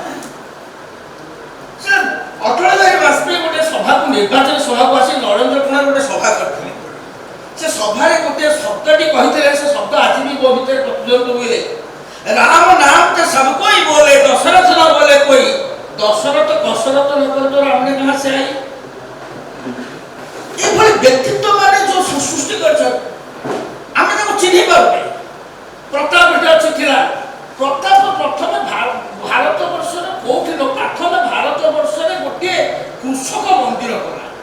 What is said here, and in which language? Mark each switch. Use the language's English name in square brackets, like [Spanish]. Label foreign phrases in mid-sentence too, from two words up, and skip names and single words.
[Odia] ସେ ଅଟଳ ବିହାରୀ ବାଜପେୟୀ ଗୋଟେ ସଭାକୁ ନିର୍ବାଚନ ସଭାକୁ ଆସି ନରେନ୍ଦ୍ର କୁମାର ଗୋଟେ ସଭା କରିଥିଲେ। ସେ ସଭାରେ ଗୋଟିଏ ଶବ୍ଦଟି କହିଥିଲେ, ସେ ଶବ୍ଦ ଆଜି ବି ମୋ ଭିତରେ ପ୍ରତିଧ୍ୱନିତ ହୁଏ, [Hindi] राम नाम त सब कोई बोले दशरथ न बोले कोई, दशरथ कसरत न करे त राम ने कहां से आई। [Odia] ଏଭଳି ବ୍ୟକ୍ତିତ୍ୱ ମାନେ ଯୋଉ ସୃଷ୍ଟି କରିଛନ୍ତି ଆମେ ତାକୁ ଚିହ୍ନି ପାରୁନେ। ପ୍ରତାପ ଅଛି ଥିଲା, ପ୍ରତାପ ପ୍ରଥମେ ଭାରତ ବର୍ଷରେ କୋଉଠି ନ, ପ୍ରଥମେ ଭାରତ ବର୍ଷରେ ଗୋଟିଏ କୃଷକ ମନ୍ଦିର କଲା।